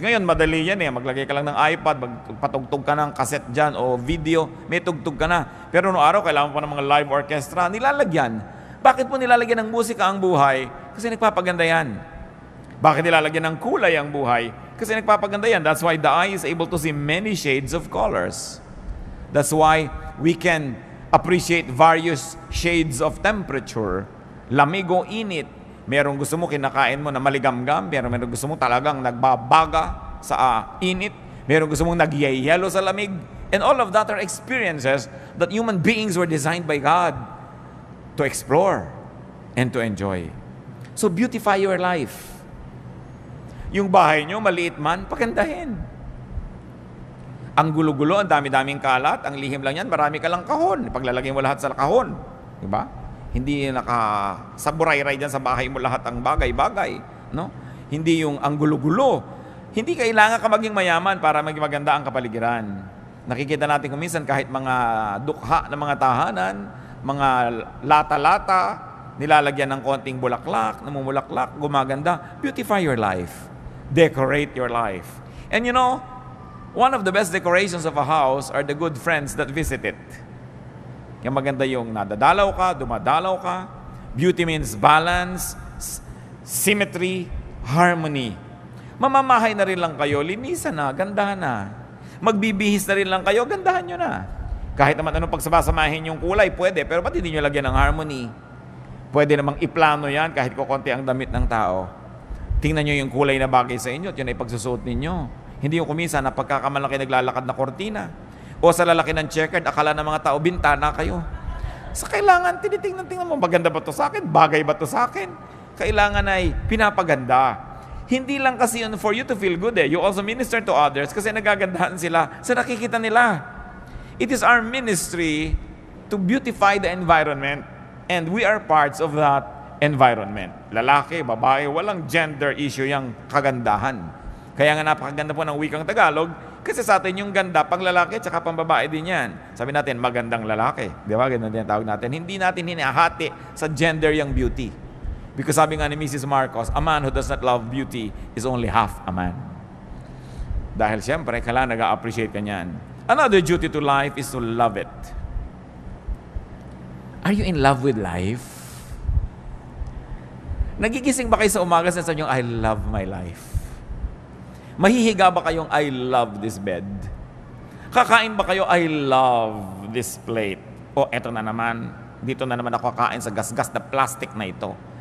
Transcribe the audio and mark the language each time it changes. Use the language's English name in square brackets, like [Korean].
[Filipino] Ngayon, madali yan maglagay ka lang ng iPad, magpatugtog ka ng cassette dyan o video, may tugtog ka na. Pero noong araw, kailangan pa ng mga live orchestra, nilalagyan. Bakit po nilalagyan ng musika ang buhay? Kasi nagpapaganda yan. Bakit nilalagyan ng kulay ang buhay? Kasi nagpapaganda yan. [English] That's why the eye is able to see many shades of colors. That's why we can appreciate various shades of temperature. [Filipino] Lamig o init. Merong gusto mo kinakain mo na maligamgam, pero merong gusto mo talagang nagbabaga sa init. Merong gusto mong nagyayelo sa lamig. [English] And all of that are experiences that human beings were designed by God to explore and to enjoy. So beautify your life. [Filipino] Yung bahay nyo, maliit man, pagandahin. Ang gulo-gulo, ang dami-daming kalat, ang lihim lang yan, marami ka lang kahon. Paglalagay mo lahat sa kahon. Diba? Hindi nakasaburay-ray dyan sa bahay mo lahat ang bagay-bagay. No? Hindi yung ang gulo-gulo. Hindi kailangan ka maging mayaman para maging maganda ang kapaligiran. Nakikita natin kung minsan kahit mga dukha ng mga tahanan, mga lata-lata, nilalagyan ng konting bulaklak, namumulaklak, gumaganda. [English] Beautify your life. Decorate your life. And you know, one of the best decorations of a house are the good friends that visit it. [Filipino] Kaya maganda yung nadadalaw ka, dumadalaw ka. [English] Beauty means balance, symmetry, harmony. [Filipino] Mamamahay na rin lang kayo, linisan na, gandahan na. Magbibihis na rin lang kayo, gandahan nyo na. Kahit naman anong pagsabasamahin yung kulay, pwede, pero ba't hindi nyo lagyan ng harmony? Pwede namang iplano yan kahit kukunti ang damit ng tao. Tingnan nyo yung kulay na bagay sa inyo at yun ay pagsusuot ninyo. Hindi yung kumisa na pagkakamalaki naglalakad na kortina. O sa lalaki ng checkered, akala ng mga tao, bintana kayo. Sa kailangan, tinitingnan mo, maganda ba to sa akin? Bagay ba to sa akin? Kailangan ay pinapaganda. Hindi lang kasi yun [English] for you to feel good [Filipino] eh. [English] You also minister to others [Filipino] kasi nagagandahan sila sa nakikita nila. [English] It is our ministry to beautify the environment and we are parts of that environment. [Filipino] Lalaki, babae, walang gender issue yung kagandahan. Kaya nga napakaganda po ng wikang Tagalog kasi sa atin yung ganda pang lalaki at pang babae din yan. Sabi natin, magandang lalaki. Di ba? Ganun din ang tawag natin. Hindi natin hinahati sa gender yung beauty. Because sabi nga ni Mrs. [English] Marcos, a man who does not love beauty is only half a man. [Filipino] Dahil siyempre, kailangan nag-appreciate ka niyan. [English] Another duty to life is to love it. Are you in love with life? [Filipino] Nagigising ba kayo sa umaga sa sabi niyo, [English] I love my life? [Filipino] Mahihiga ba kayong, [English] I love this bed? [Filipino] Kakain ba kayo, [English] I love this plate? [Filipino] O eto na naman, dito na naman ako kakain sa gasgas na plastic na ito.